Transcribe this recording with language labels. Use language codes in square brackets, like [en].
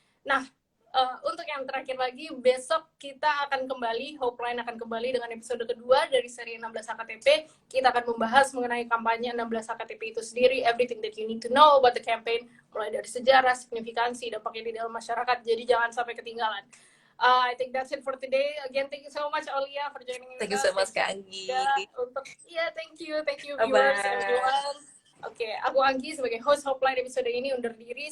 [id] Nah, untuk yang terakhir lagi, besok kita akan kembali, Hopeline akan kembali dengan episode kedua dari seri 16 HKTP. Kita akan membahas mengenai kampanye 16 HKTP itu sendiri, [en] everything that you need to know about the campaign, [id] mulai dari sejarah, signifikansi, dampaknya di dalam masyarakat. Jadi jangan sampai ketinggalan. [en] I think that's it for today. Again, thank you so much, Aulia, for joining us. Thank you so much, Kak Anggi. Thank you viewers, everyone. [id] Oke, aku Anggi sebagai host Hotline episode ini undur diri.